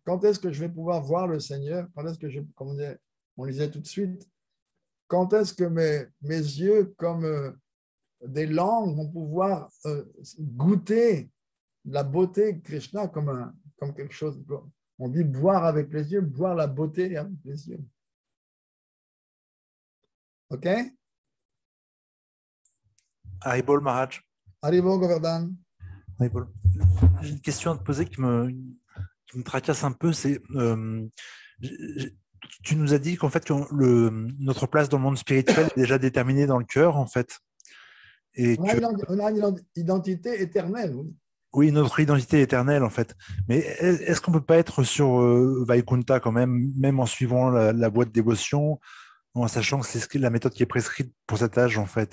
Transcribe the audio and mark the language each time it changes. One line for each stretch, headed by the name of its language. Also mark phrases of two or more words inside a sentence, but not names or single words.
French: Quand est-ce que je vais pouvoir voir le Seigneur? Quand est-ce que comme on disait tout de suite, quand est-ce que mes yeux, comme des langues, vont pouvoir goûter la beauté de Krishna comme quelque chose. On dit boire avec les yeux, boire la beauté avec les yeux. OK? Haribol Maharaj. Haribol Govardhan. Haribol. J'ai une question à te poser qui me tracasse un peu. C'est tu nous as dit qu'en fait notre place dans le monde spirituel est déjà déterminée dans le cœur, en fait. Et on a une identité éternelle, oui. Oui, notre identité éternelle, en fait. Mais est-ce qu'on ne peut pas être sur Vaikuntha quand même en suivant la voie de dévotion, en sachant que c'est la méthode qui est prescrite pour cet âge, en fait